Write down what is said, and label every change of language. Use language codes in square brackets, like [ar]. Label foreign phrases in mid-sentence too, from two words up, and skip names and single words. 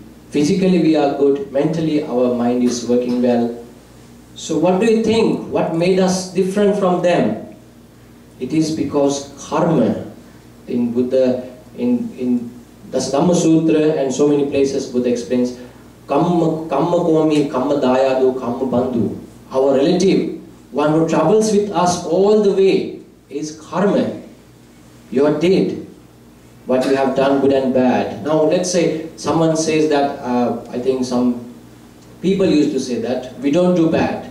[en] Physically we are good, mentally our mind is working well. So what do you think? What made us different from them? It is because karma. In Buddha, in the Dhamma Sutra and so many places, Buddha explains, [pi] kamma komi, kamma dayadu, kamma bandhu. [en] Our relative, one who travels with us all the way, is karma. You are dead. What you have done, good and bad. Now let's say someone says that, I think some people used to say that, we don't do bad.